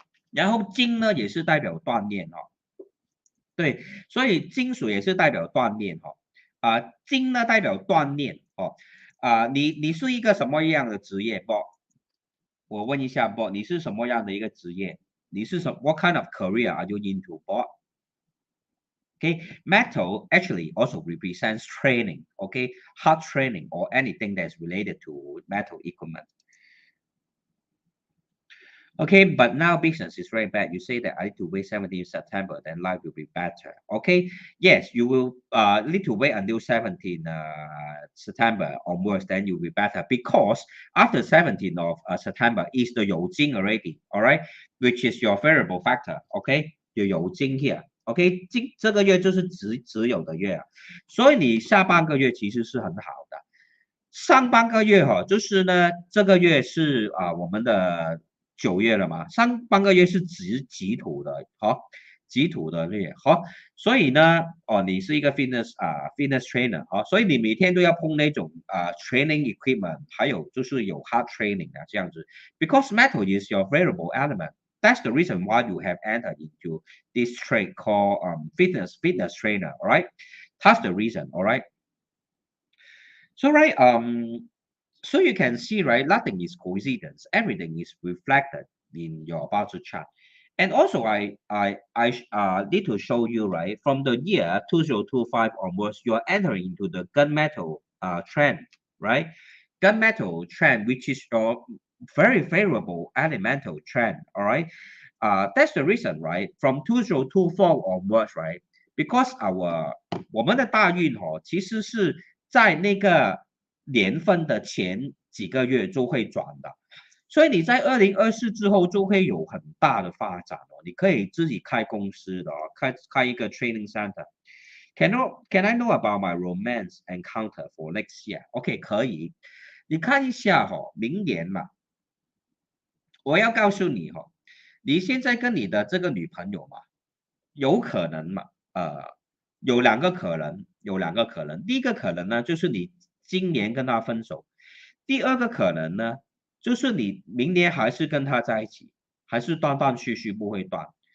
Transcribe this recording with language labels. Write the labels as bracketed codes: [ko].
[zh] 然后金呢也是代表锻炼对，所以金属也是代表锻炼金呢代表锻炼你是一个什么样的职业我问一下你是什么样的一个职业？你是 [en] what kind of career are you into Okay, metal actually also represents training, okay, hard training or anything that's related to metal equipment. Okay, but now business is very bad. You say that I need to wait 17 September, then life will be better. Okay, yes, you will need to wait until 17 September onwards, then you'll be better because after 17th of September is the Youjing already, all right, which is your variable factor. Okay, your Youjing here. [zh] OK，这个月就是只有的月啊，所以你下半个月其实是很好的。上半个月哈，就是呢，这个月是我们的9月了嘛，上半个月是己土的，好，己土的月，好，所以呢，你是一个 fitness trainer 啊，所以你每天都要碰那种 [en] training equipment， [zh] 还有就是有 [en] hard training [zh] 啊这样子， [en] because metal is your variable element。 That's the reason why you have entered into this trade called fitness trainer, all right? That's the reason, all right? So right, so you can see, right, nothing is coincidence. Everything is reflected in your Bazi chart. And also, I need to show you, right, from the year 2025 onwards, you're entering into the gunmetal trend, right? Gunmetal trend, which is your very favorable elemental trend, all right? That's the reason, right? From 2024 onwards, right? Because [zh] 我们的大运其实是在那个年份的前几个月就会转的，所以你在2024之后就会有很大的发展哦。你可以自己开公司的开一个 training center。 [en] Can I know about my romance encounter for next year? [zh] OK， 可以。你看一下明年嘛，我要告诉你你现在跟你的这个女朋友嘛，有可能嘛，有两个可能，有两个可能。第一个可能呢，就是你今年跟她分手；第二个可能呢，就是你明年还是跟她在一起，还是断断续续不会断。